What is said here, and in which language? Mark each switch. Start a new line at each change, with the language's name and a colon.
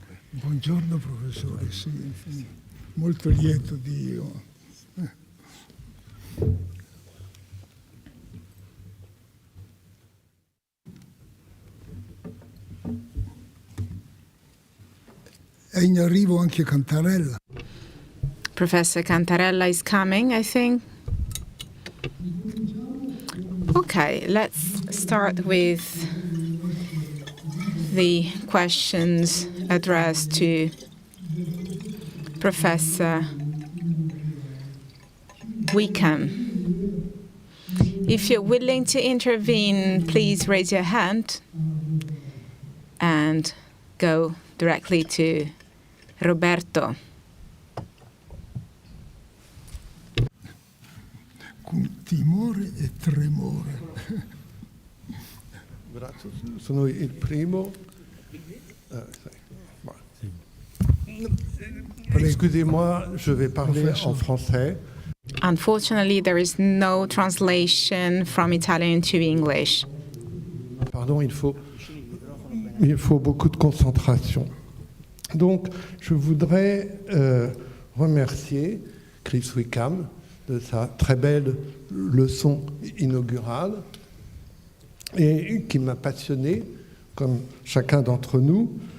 Italian: Buongiorno, professore, sì, molto lieto di... È in arrivo anche Cantarella.
English: Professor Cantarella is coming, I think. Okay, let's start with the questions addressed to Professor Wickham. If you're willing to intervene, please raise your hand and go directly to Roberto.
Italian: Con timore e tremore. Grazie, sono il primo.
French: Excusez-moi, je vais parler en français.
English: Unfortunately, there is no translation from Italian to English.
French: Pardon, il faut beaucoup de concentration. Donc, je voudrais remercier Chris Wickham de sa très belle leçon inaugurale et qui m'a passionné, comme chacun d'entre nous.